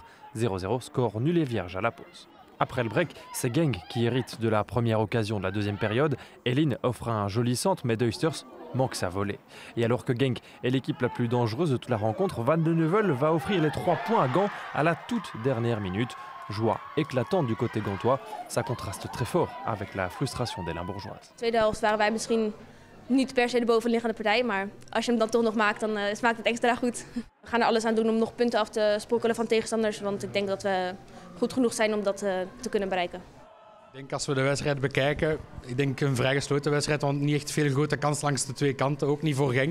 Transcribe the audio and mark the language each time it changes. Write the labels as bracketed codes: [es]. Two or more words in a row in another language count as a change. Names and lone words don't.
[fr] 0-0, score nul et vierge à la pause. Après le break, c'est Genk qui hérite de la première occasion de la deuxième période. Elin offre un joli centre, mais Deusters manque sa volée. Et alors que Genk est l'équipe la plus dangereuse de toute la rencontre, Van de Neuvel va offrir les 3 points à Gand à la toute dernière minute. Joie éclatante du côté gantois, ça contraste très fort avec la frustration des Limbourgeoises. [nl] Tweede helft waren wij misschien niet per se de bovenliggende partij, maar als je hem dan toch nog maakt, dan smaakt het extra goed. We gaan er alles aan doen om nog punten af te sprokkelen van tegenstanders, want ik denk dat we goed genoeg zijn om dat te kunnen bereiken. Ik denk als we de wedstrijd bekijken, ik denk een vrij gesloten wedstrijd, want niet echt veel grote kans langs de 2 kanten, ook niet voor Genk.